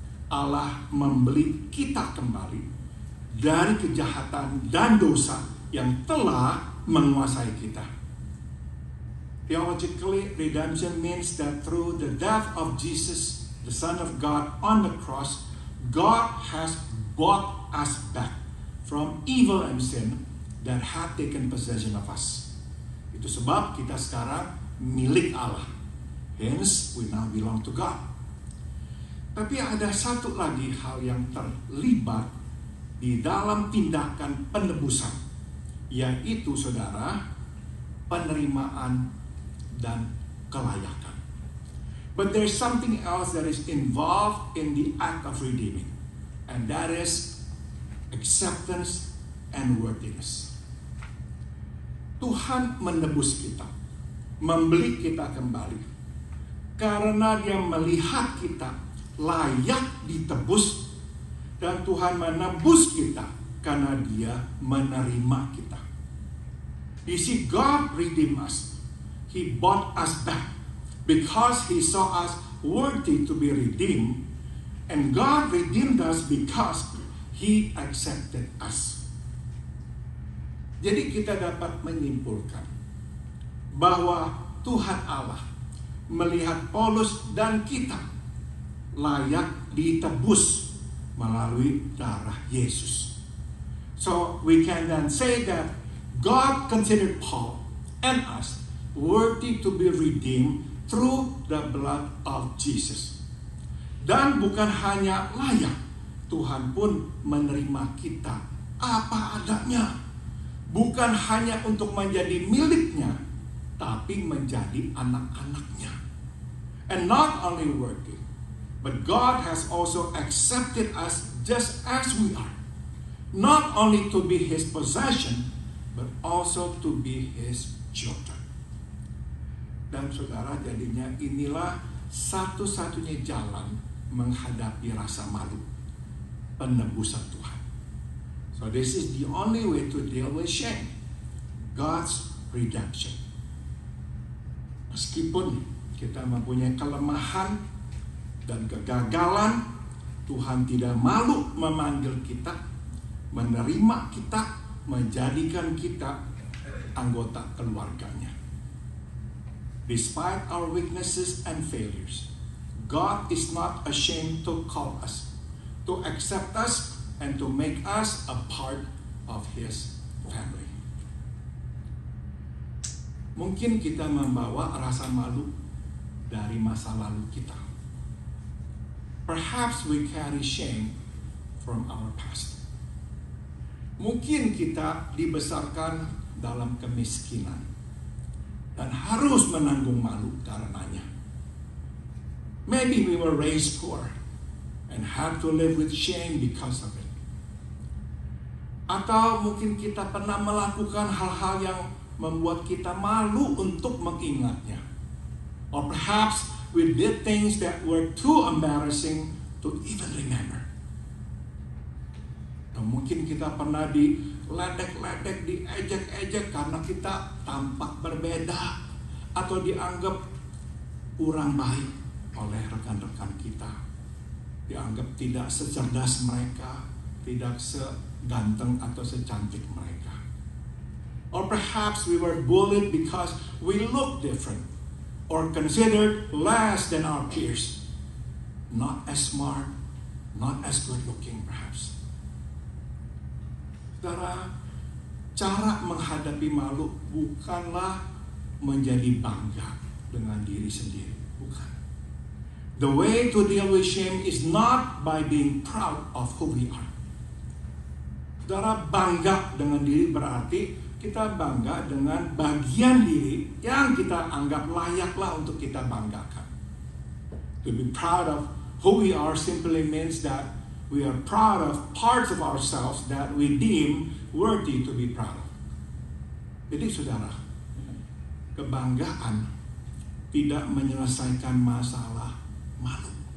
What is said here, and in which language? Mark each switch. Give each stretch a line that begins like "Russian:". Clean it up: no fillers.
Indonesian: Allah membeli kita kembali dari kejahatan dan dosa yang telah menguasai kita.
English: Theologically, redemption means that through the death of Jesus, the Son of God on the cross, God has bought us back from evil and sin that had taken possession of us.
Indonesian: Itu sebab kita sekarang milik Allah.
English: Hence, we now belong to God.
Indonesian: Tapi ada satu lagi hal yang terlibat di dalam tindakan penebusan, yaitu saudara, penerimaan dan kelayakan.
English: But there's something else that is involved in the act of redeeming, and that is acceptance and worthiness.
Indonesian: Tuhan menebus kita, membeli kita kembali, karena Dia melihat kita layak ditebus, dan Tuhan menebus kita karena Dia menerima kita.
English: You see, God redeemed us. He bought us back because He saw us worthy to be redeemed, and God redeemed us because He accepted us.
Indonesian: Jadi kita dapat menyimpulkan bahwa Tuhan Allah melihat Paulus dan kita layak ditebus melalui darah Yesus.
English: So we can then say that God considered Paul and us worthy to be redeemed through the blood of Jesus.
Indonesian: Dan bukan hanya layak, Tuhan pun menerima kita apa adanya. Bukan hanya untuk menjadi miliknya, tapi menjadi anak-anaknya.
English: And not only worthy, but God has also accepted us just as we are. Not only to be His possession, but also to be His children.
Indonesian: Dan saudara, jadinya inilah satu-satunya jalan menghadapi rasa malu, penebusan Tuhan.
English: So this is the only way to deal with shame, God's redemption.
Indonesian: Meskipun kita mempunyai kelemahan dan kegagalan, Tuhan tidak malu memanggil kita, menerima kita, menjadikan kita anggota keluarganya.
English: Despite our weaknesses and failures, God is not ashamed to call us, to accept us, and to make us a part of His family.
Indonesian: Mungkin kita membawa rasa malu dari masa lalu kita.
English: Perhaps we carry shame from our past.
Indonesian: Mungkin kita dibesarkan dalam kemiskinan dan harus menanggung malu karenanya.
English: Maybe we were raised poor and had to live with shame because of it.
Indonesian: Atau mungkin kita pernah melakukan hal-hal yang membuat kita malu untuk mengingatnya.
English: Or perhaps we did things that were too embarrassing to even remember.
Indonesian: Dan mungkin kita pernah diledek-ledek, diejek-ejek karena kita tampak berbeda atau dianggap kurang baik oleh rekan-rekan kita. Dianggap tidak secerdas mereka, tidak seganteng atau secantik mereka.
English: Or perhaps we were bullied because we look different or considered less than our peers. Not as smart, not as good looking perhaps.
Indonesian: Saudara, cara menghadapi malu bukanlah menjadi bangga dengan diri sendiri. Bukan.
English: The way to deal with shame is not by being proud of who we are.
Indonesian: Saudara, bangga dengan diri berarti kita bangga dengan bagian diri yang kita anggap layaklah untuk kita banggakan.
English: To be proud of who we are simply means that we are proud of parts of ourselves that we deem worthy to be proud of.
Indonesian: Jadi saudara, kebanggaan tidak menyelesaikan masalah malu.